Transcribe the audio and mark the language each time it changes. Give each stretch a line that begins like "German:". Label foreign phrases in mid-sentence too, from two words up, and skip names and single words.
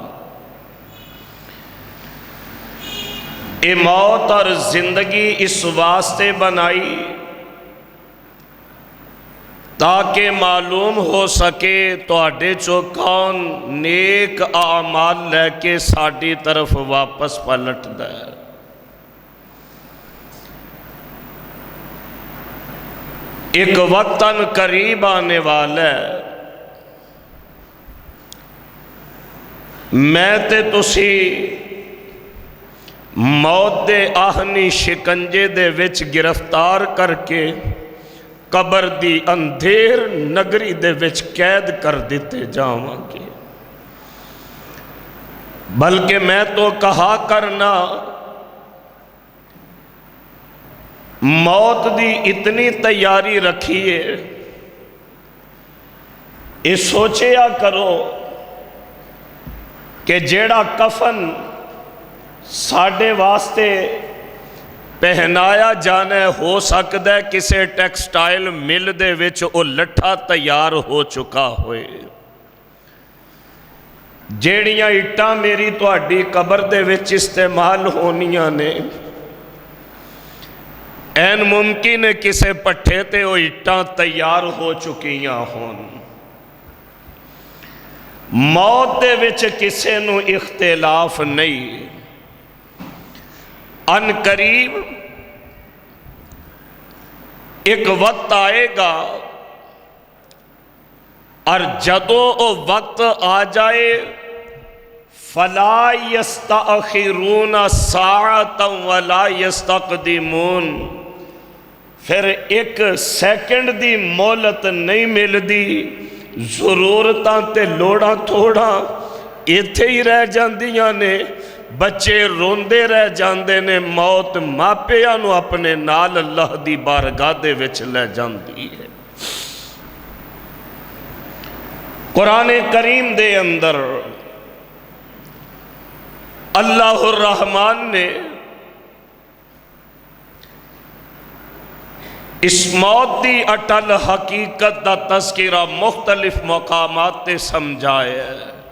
Punjabi: اے موت اور زندگی اس واسطے بنائی تاکہ معلوم ہو سکے تواڈے چو کون نیک اعمال لے کے ساڈی طرف واپس پلٹ دے۔ ایک وقتاً قریب آنے والا ہے، میں تے تسی موت دے آہنی شکنجے دے وچ گرفتار کر کے قبر دی اندھیر نگری دے وچ قید کر دیتے جاواں گے، بلکہ میں تو کہا کرنا موت دی اتنی تیاری رکھیے، یہ سوچیا کرو کہ جیڑا کفن ساڈے واسطے پہنایا جانا ہو سکتا ہے کسے ٹیکسٹائل مل دے وچ او لٹھا تیار ہو چکا ہوئے، جیڑیاں اٹاں میری تہاڈی قبر دے وچ استعمال ہونیاں نے، این ممکن ہے کسے پٹھے تے او اٹاں تیار ہو چکیاں ہون۔ موت دے وچ کسے نو اختلاف نہیں،
Urdu: ان قریب ایک وقت آئے گا اور
Punjabi: جدو او وقت آ جائے
Arabic: فلا یستأخرون ساعتا ولا یستقدمون،
Punjabi: پھر ایک سیکنڈ دی مہلت نہیں مل دی، ضرورتاں تے لوڑاں تھوڑا ایتھے ہی رہ جاندیاں نے، بچے روندے رہ جاندے نے، موت ماپیاں نو اپنے نال اللہ دی بارگاہ دے وچ لے جاندی ہے۔ قرآن کریم دے اندر اللہ الرحمن نے اس موت دی اٹل حقیقت دا تذکرہ مختلف مقامات تے سمجھایا ہے۔